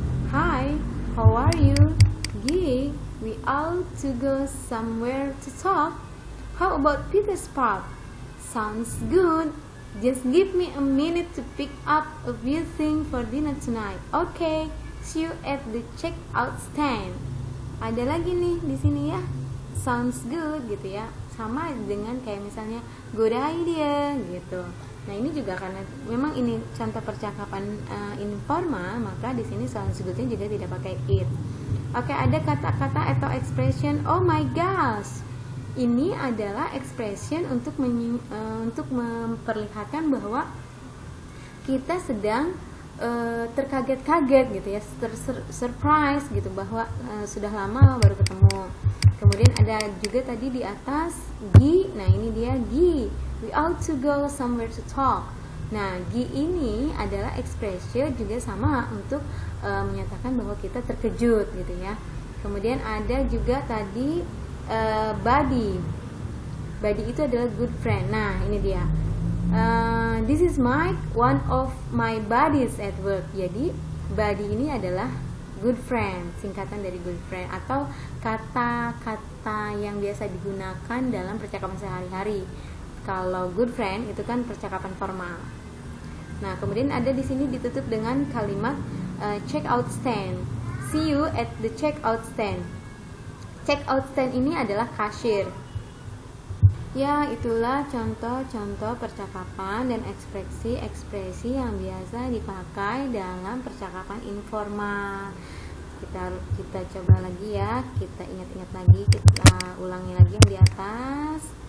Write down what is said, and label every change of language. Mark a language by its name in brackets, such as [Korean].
[English] Hi, how are you? Gee, we ought to go somewhere to talk. How about Peter's Park? Sounds good. Just give me a minute to pick up a few things for dinner tonight. Okay, see you at the checkout stand. [Indonesian] Ada lagi nih di sini ya. Sounds good gitu ya. Sama dengan kayak misalnya good idea gitu. Nah ini juga karena memang ini contoh percakapan informal, maka di sini sounds good-nya juga tidak pakai it. Oke, ada kata-kata atau expression [English] oh my gosh. [Indonesian] Ini adalah expression untuk memperlihatkan bahwa kita sedang terkaget-kaget gitu ya, surprise gitu bahwa sudah lama baru ketemu. Kemudian ada juga tadi di atas Gi. Nah ini dia Gi. [English] We ought to go somewhere to talk. [Indonesian] Nah, Gi ini adalah expression juga sama untuk menyatakan bahwa kita terkejut gitu ya. Kemudian ada juga tadi buddy. Buddy itu adalah good friend. Nah, ini dia. [English] This is Mike, one of my buddies at work. [Indonesian] Jadi, buddy ini adalah good friend, singkatan dari good friend atau kata-kata yang biasa digunakan dalam percakapan sehari-hari. Kalau good friend itu kan percakapan formal. Nah, kemudian ada di sini ditutup dengan kalimat checkout stand. [English] See you at the checkout stand. [Indonesian] Checkout stand ini adalah kasir. Ya, itulah contoh-contoh percakapan dan ekspresi-ekspresi yang biasa dipakai dalam percakapan informal. Kita coba lagi ya, kita ingat-ingat lagi, kita ulangi lagi yang di atas.